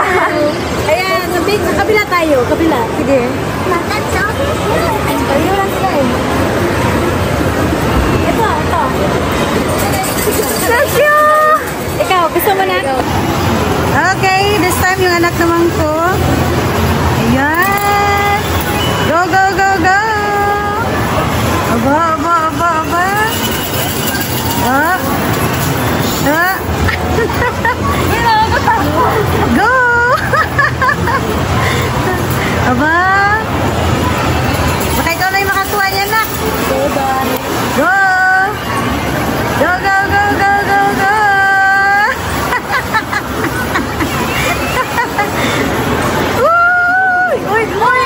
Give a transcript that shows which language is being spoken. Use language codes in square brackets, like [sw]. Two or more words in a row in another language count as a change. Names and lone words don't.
[tl] Ayan, sa kabila tayo. Kabila. Sige. Ayaw lang sila eh. Ito. [en] Thank you. [tl] Ikaw, gusto mo na? Okay, [en] this time [tl] yung anak naman ko. Ayan. Go. Aba. Go! Aba. Baka ikaw na yung makakuha niya na. Go! Go! Uy!